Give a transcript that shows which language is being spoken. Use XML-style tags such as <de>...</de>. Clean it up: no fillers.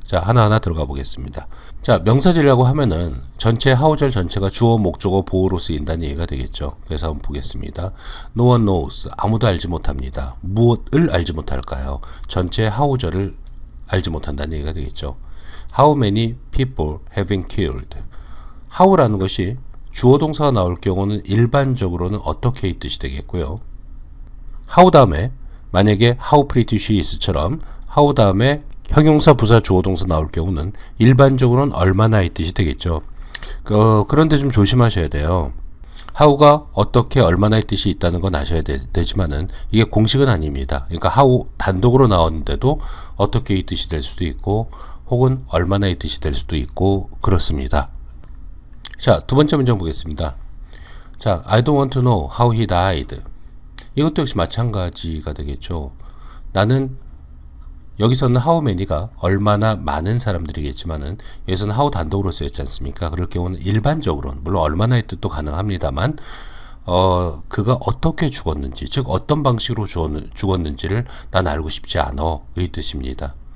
<ko>자, 하나하나 들어가 보겠습니다. 자, 명사절이라고 하면은 전체 하우절 전체가 주어 목적어 보호로 쓰인다는 얘기가 되겠죠. 그래서 한번 보겠습니다.</ko> <en>No one knows.</en> <ko>아무도 알지 못합니다. 무엇을 알지 못할까요? 전체 하우절을 알지 못한다는 얘기가 되겠죠.</ko> <en>How many people have been killed?</en> <ko>how라는 것이 주어 동사가 나올 경우는 일반적으로는 어떻게 이 뜻이 되겠고요. how 다음에 만약에</ko> <en>how pretty she is</en> <ko>처럼 how 다음에 형용사 부사 주어 동사 나올 경우는 일반적으로는 얼마나 이 뜻이 되겠죠. 그런데 좀 조심하셔야 돼요. how가 어떻게 얼마나의 뜻이 있다는 건 아셔야 되지만은 이게 공식은 아닙니다. 그러니까 how 단독으로 나오는데도 어떻게 이 뜻이 될 수도 있고 혹은 얼마나의 뜻이 될 수도 있고 그렇습니다. 자, 두 번째 문장 보겠습니다.</ko> <en>자, I don't want to know how he died.</en> <ko>이것도 역시 마찬가지가 되겠죠. 나는 여기서는 how many가 얼마나 많은 사람들이겠지만은 여기서는 how 단독으로 쓰였지 않습니까? 그럴 경우는 일반적으로는 물론 얼마나의 뜻도 가능합니다만 그가 어떻게 죽었는지 즉 어떤 방식으로 죽었는지를 난 알고 싶지 않아 의 뜻입니다.</ko>